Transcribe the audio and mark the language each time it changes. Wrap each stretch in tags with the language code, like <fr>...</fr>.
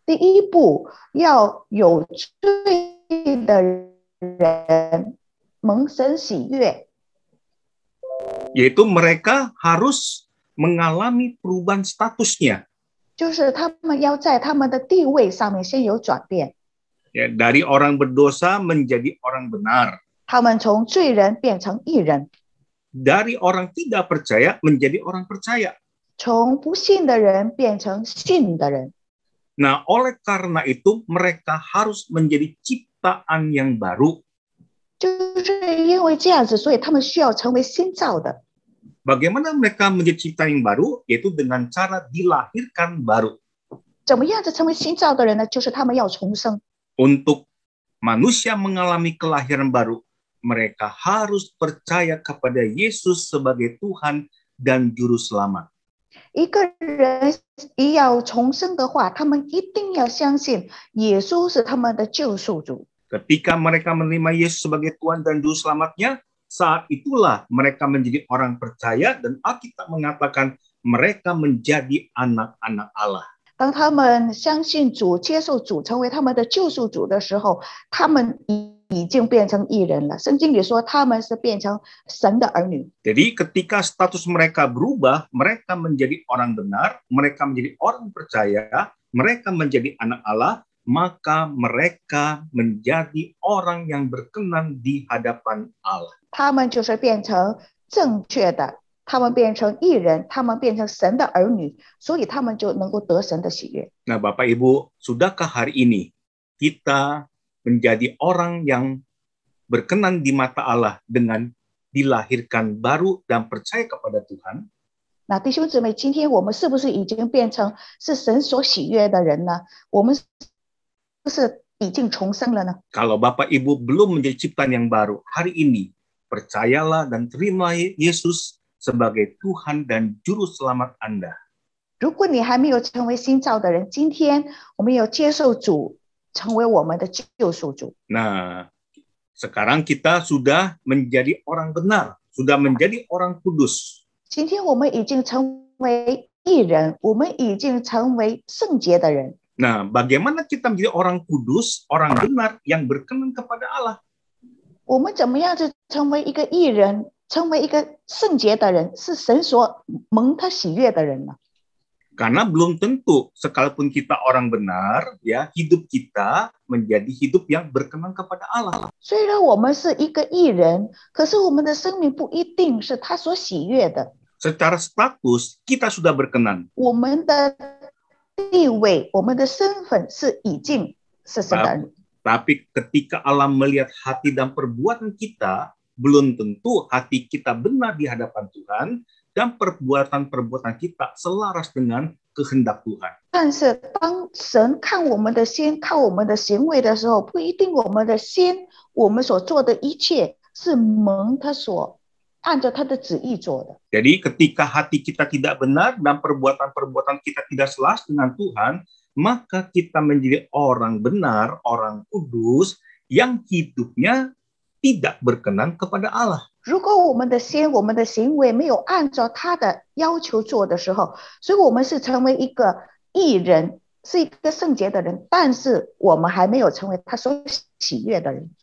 <zh>第一步，要有罪的人蒙神喜悦，</zh> <id>yaitu mereka harus mengalami perubahan statusnya.</id> <zh>就是他们要在他们的地位上面先有转变，</zh> <id>Ya, dari orang berdosa menjadi orang benar.</id> <zh>他们从罪人变成义人，</zh> <id>Dari orang tidak percaya menjadi orang percaya.</id> <zh>从不信的人变成信的人。</zh> <id>Nah, oleh karena itu mereka harus menjadi ciptaan yang baru.</id> <zh>就是因为这样子，所以他们需要成为新造的。</zh> <id>Bagaimana mereka menjadi ciptaan yang baru? Yaitu dengan cara dilahirkan baru.</id> <zh>怎么样子成为新造的人呢？就是他们要重生。</zh> <id>Untuk manusia mengalami kelahiran baru, mereka harus percaya kepada Yesus sebagai Tuhan dan Juru Selamat.</id> <zh>一个人要重生的话，他们一定要相信耶稣是他们的救赎主。</zh> <id>Ketika mereka menerima Yesus sebagai Tuhan dan Juru Selamatnya, saat itulah mereka menjadi orang percaya dan Alkitab mengatakan mereka menjadi anak-anak Allah.</id> <zh>当他们相信主、接受主成为他们的救赎主的时候，他们已经变成义人了。圣经里说他们是变成神的儿女。</zh> <id>Jadi ketika status mereka berubah, mereka menjadi orang benar, mereka menjadi orang percaya, mereka menjadi anak Allah, maka mereka menjadi orang yang berkenan di hadapan Allah.</id> <zh>他们就是变成正确的，他们变成义人，他们变成神的儿女，所以他们就能够得神的喜悦。</zh> <id>Nah, Bapak Ibu, sudahkah hari ini kita menjadi orang yang berkenan di mata Allah dengan dilahirkan baru dan percaya kepada Tuhan?</id> <zh>那弟兄姊妹，今天我们是不是已经变成是神所喜悦的人呢？我们是不是已经重生了呢？</zh> <id>Kalau Bapak Ibu belum menjadi ciptaan yang baru, hari ini percayalah dan terima Yesus sebagai Tuhan dan Juru Selamat Anda.</id> <zh>如果你还没有成为新造的人，今天我们要接受主，成为我们的救赎主。</zh> <id>Nah, sekarang kita sudah menjadi orang benar, sudah menjadi orang kudus.</id> <zh>今天我们已经成为义人，我们已经成为圣洁的人。</zh> <id>Nah, bagaimana kita menjadi orang kudus, orang benar yang berkenan kepada Allah?</id> <zh>我们怎么样就成为一个义人，成为一个圣洁的人，是神所蒙他喜悦的人呢？</zh> <id>Karena belum tentu sekalipun kita orang benar, ya hidup kita menjadi hidup yang berkenan kepada Allah.</id> <zh>虽然我们是一个义人，可是我们的生命不一定是他所喜悦的。</zh> <id>Secara status kita sudah berkenan.</id> <zh>我们的地位，我们的身份是已经是神的儿女。</zh> <id>Tapi ketika Allah melihat hati dan perbuatan kita, belum tentu hati kita benar di hadapan Tuhan dan perbuatan-perbuatan kita selaras dengan kehendak Tuhan.</id> <zh>但是当神看我们的心、看我们的行为的时候，不一定我们的心、我们所做的一切是蒙他所按照他的旨意做的。</zh> <id>Jadi ketika hati kita tidak benar dan perbuatan-perbuatan kita tidak selaras dengan Tuhan, maka kita menjadi orang benar, orang kudus yang hidupnya tidak berkenan kepada Allah.</id> <zh>如果我们的心、我们的行为没有按照他的要求做的时候，所以我们是成为一个义人，是一个圣洁的人，但是我们还没有成为他所喜悦的人。</zh>